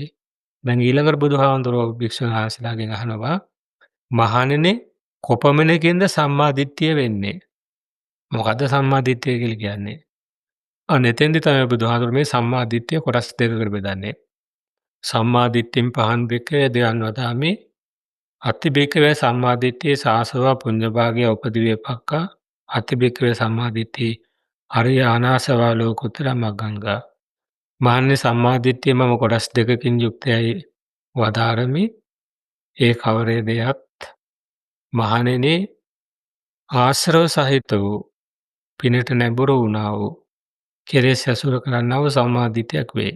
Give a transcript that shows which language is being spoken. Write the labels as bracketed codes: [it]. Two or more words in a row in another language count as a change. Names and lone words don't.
[si] දැන් ඊළඟට බුදුහාමුදුරෝ භික්ෂුන් වහන්සේලාගෙන් අහනවා මහණෙනි කොපමණකින්ද සම්මා දිට්ඨිය වෙන්නේ? මොකද්ද සම්මා දිට්ඨිය කියලා කියන්නේ? එතෙන්දි තමයි බුදුහාමුදුරෝ මේ සම්මා දිට්ඨිය කොටස් දෙකකට බෙදන්නේ. [pi] සම්මා දිට්ඨින් පහන් බික්කවේ දෙයන් වදාමි අත්ති බික්කවේ සම්මා දිට්ඨිය සාසවා පුඤ්ඤභාගය උපදිවේපක්කා අත්ති බික්කවේ සම්මා දිට්ඨිය අරිය අනාසවා ලෝකුත්තර මග්ගංගා. [si] මහන්නේ සම්මා දිට්ඨිය මම කොටස් දෙකකින් යුක්තයි වදාරමි. ඒ කවරේ දෙයත් මහණෙනි ආශ්‍රව සහිත වූ පිනට නැඹුරු වුණා වූ කෙලෙස් ඇසුර කරන්නා වූ සම්මා දිට්ඨියක් වේ.